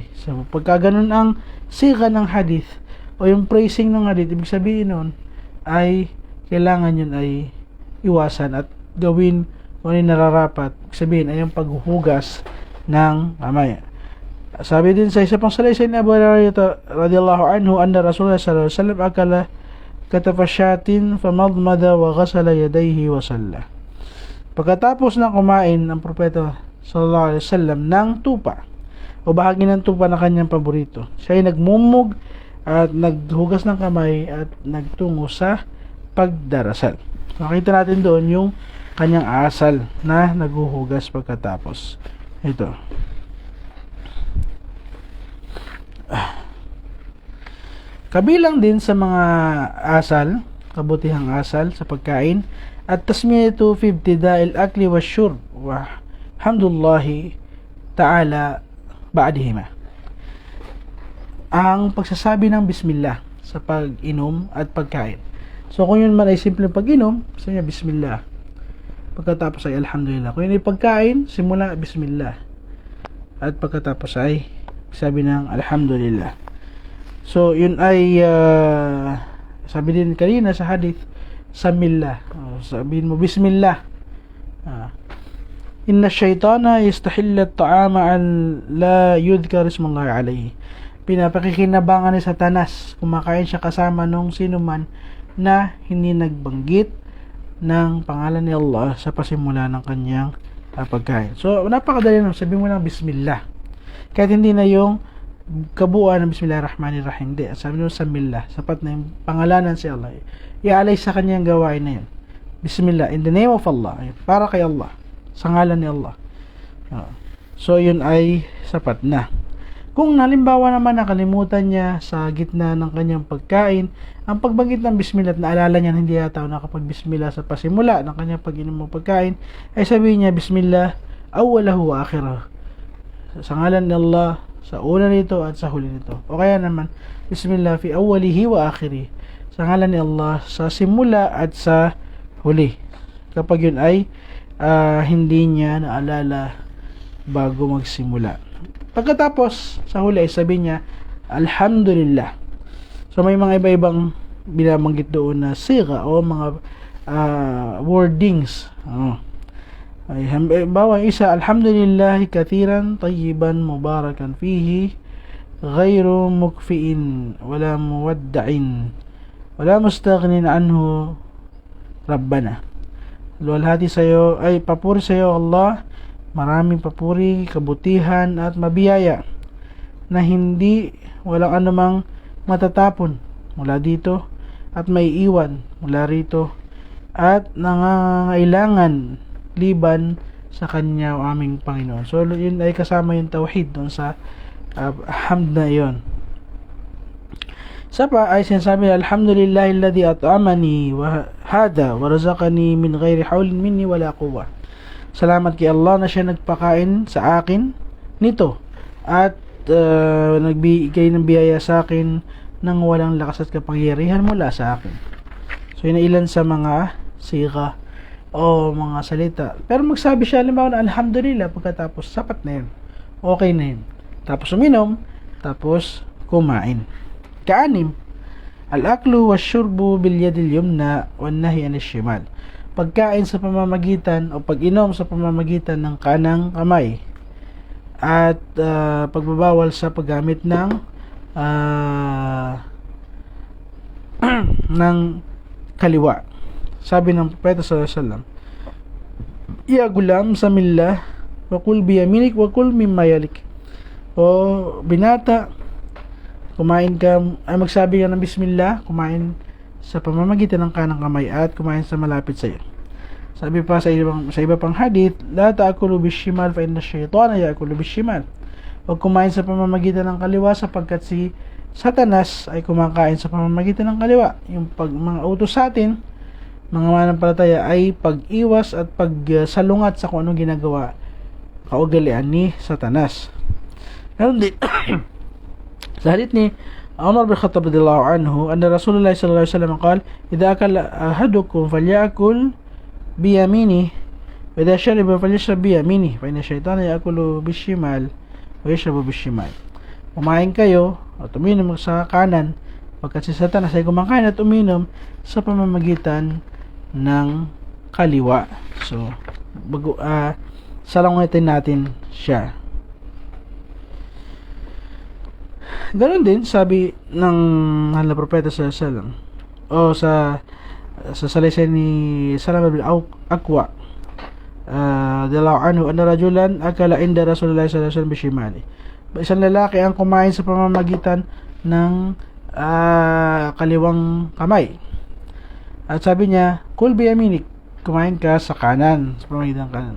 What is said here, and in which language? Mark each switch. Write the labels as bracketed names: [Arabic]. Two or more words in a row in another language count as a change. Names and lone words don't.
[Filipino] So pagka ganun ang siga ng hadith o yung phrasing ng hadith, ibig sabihin nun ay kailangan yun ay iwasan at gawin kung ano yung nararapat. Ibig sabihin ay yung paghuhugas ng kamay. Sabi din sa isa pang salaysay ni Abu Hurairah [Arabic] رضي الله عنه أن رسول الله صلى الله عليه وسلم أكل كتف شاة فمضمض وغسل يديه وصلى. [Filipino] Pagkatapos ng kumain ang propeta [Arabic] صلى الله عليه وسلم [Filipino] ng tupa o bahagi ng tupa na kanyang paborito, siya ay nagmumug at naghugas ng kamay at nagtungo sa pagdarasal. Nakita natin doon yung kanyang asal na naghuhugas pagkatapos. Ito. Kabilang din sa mga asal, kabutihang asal sa pagkain, at [Arabic] التسمية في ابتداء الأكل والشرب والحمد لله تعالى بعدهما. [Filipino] Ang pagsasabi ng bismillah sa pag-inom at pagkain. So kung yun man ay simpleng pag-inom, gusto niya bismillah. Pagkatapos ay alhamdulillah. Kung yun ay pagkain, simula bismillah. At pagkatapos ay sabi ng alhamdulillah. So yun ay sabi din kanina sa hadith, samillah. Sabihin mo bismillah. [Arabic] إن الشيطان يستحل الطعام أن لا يذكر اسم الله عليه. [Filipino] Pinapakikinabangan ni Satanas, kumakain siya kasama nung sino man na hindi nagbanggit ng pangalan ni Allah sa pasimula ng kanyang pagkain. So napakadali lang, sabihin mo lang bismillah. Kahit hindi na yung kabuuan ng bismillahirrahmanirrahim, hindi. Sabi mo samillah, sapat na yung pangalanan si Allah. Ialay sa kanyang gawain na yun. [English] Bismillah, in the name of Allah, [Filipino] para kay Allah, sa ngalan ni Allah. So yun ay sapat na. Kung halimbawa naman nakalimutan niya sa gitna ng kanyang pagkain ang pagbanggit ng bismillah at naalala niya hindi yata nakapag-bismillah sa pasimula ng kanyang pag-inom ng pagkain, ay sabihin niya [Arabic] بسم الله أوله وآخره, [Filipino] sa ngalan ni Allah, sa una nito at sa huli nito. O kaya naman [Arabic] بسم الله في أوله وآخره, [Filipino] sa ngalan ni Allah sa simula at sa huli, kapag yun ay hindi niya naalala bago magsimula. Pagkatapos sa huli ay sabi niya alhamdulillah. So may mga iba-ibang binabanggit doon na siga o mga wordings. Ay bawa isa, [Arabic] الحمد لله كثيرا طيبا مباركا فيه غير مكفي ولا مودع ولا مستغنى عنه ربنا. [Filipino] Luwalhati sa'yo, ay papuri sa'yo Allah, maraming papuri, kabutihan at mabiyaya na hindi walang anumang matatapon, mula dito at may iwan mula rito at nangangailangan liban sa Kanya o aming Panginoon. So yun ay kasama yung tauhid doon sa hamd na yun. Sa pa ay sinasabi, [Arabic] الحمد لله الذي أطعمني وهذا ورزقني من غير حول مني ولا قوة. [Filipino] Salamat kay Allah na siya nagpakain sa akin nito at nagbigay ng biyaya sa akin nang walang lakas at kapangyarihan mula sa akin. So yun ilan sa mga siga o mga salita. Pero magsabi siya halimbawa na alhamdulillah pagkatapos, sapat na yun. Okay na yun. Tapos uminom, tapos kumain. [Arabic] Kaanim, الأكل والشرب باليد اليمنى والنهي عن الشمال. [Filipino] Pagkain sa pamamagitan o pag-inom sa pamamagitan ng kanang kamay at pagbabawal sa paggamit ng ng kaliwa. Sabi ng Propeta [Arabic] صلى الله عليه وسلم يا غلام سم الله وكل بيمينك وكل مما يليك." [Filipino] O binata, kumain ka, ay magsabi ka ng bismillah, kumain sa pamamagitan ng kanang kamay at kumain sa malapit sa iyo. Sabi pa sa iba pang hadith, [Arabic] لا تأكلوا بالشمال فإن الشيطان يأكل بالشمال. [Filipino] Huwag kumain sa pamamagitan ng kaliwa sapagkat si Satanas ay kumakain sa pamamagitan ng kaliwa. Yung mga utos sa atin, mga manampalataya, ay pag-iwas at pagsalungat sa kung anong ginagawa kaugalian ni Satanas. Ganun din sa hadith ni Umar bin Khattab [Arabic] رضي الله عنه أن رسول الله صلى الله عليه وسلم قال إذا أكل أحدكم فليأكل بيمينه وإذا شرب فليشرب بيمينه فإن الشيطان يأكل بالشمال ويشرب بالشمال." [Filipino] Kumain kayo at uminom sa kanan, pagkat si Satanas ay kumakain at uminom sa pamamagitan ng kaliwa. So, salungatin natin siya. Ganon din sabi ng mahal na propeta [Arabic] صلى الله عليه وسلم [Filipino] o sa salaysay ni Salam bin Aqwa [Arabic] رضي الله عنه أن رجلا أكل عند رسول الله صلى الله عليه وسلم بشماله. [Filipino] Isang lalaki ang kumain sa pamamagitan ng kaliwang kamay. At sabi niya, [Arabic] "كل بيمينك," [Filipino] kumain ka sa kanan, sa pamamagitan ng kanan.